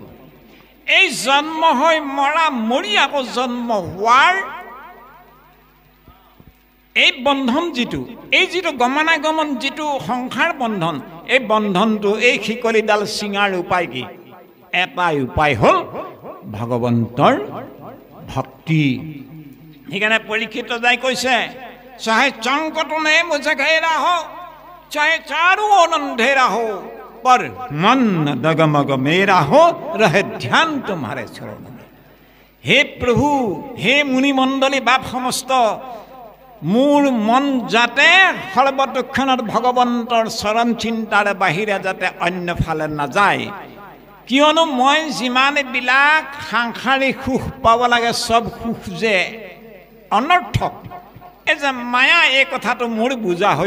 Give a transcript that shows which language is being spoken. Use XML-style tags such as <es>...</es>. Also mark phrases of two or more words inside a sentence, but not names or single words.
<as>এই জন্ম হৈ মৰা, মৰি আকৌ জন্ম হোৱাৰ এই বন্ধন যিটো, এই যিটো গমনাগমন, যিটো সংসাৰ বন্ধন, এই বন্ধনটো, এই শিকলিডাল ছিঙাৰ উপায় কি? এটাই উপায় হ'ল ভগৱন্তৰ ভক্তি। সেইকাৰণে পৰীক্ষিত ৰজাই কৈছে,</as> <hi>चाहे संकट ने मुझे घेरा हो, चाहे चारों ओर अंधेरा हो, पर मन डगमग मेरा हो, रहे ध्यान तुम्हारे चरण में। हे प्रभु, हे मुनि मंडली बाप समस्त,</hi> <as>মোৰ মন যাতে সৰ্বদক্ষিণত ভগৱন্তৰ চৰণ চিন্তাৰ বাহিৰে যাতে অন্য ফালে নাযায়। কিয়নো মই যিমানবিলাক সাংসাৰিক সুখ পাব লাগে, চব সুখ যে অনৰ্থক, এই যে মায়া এই কথাটো মোৰ বুজা হৈ</as>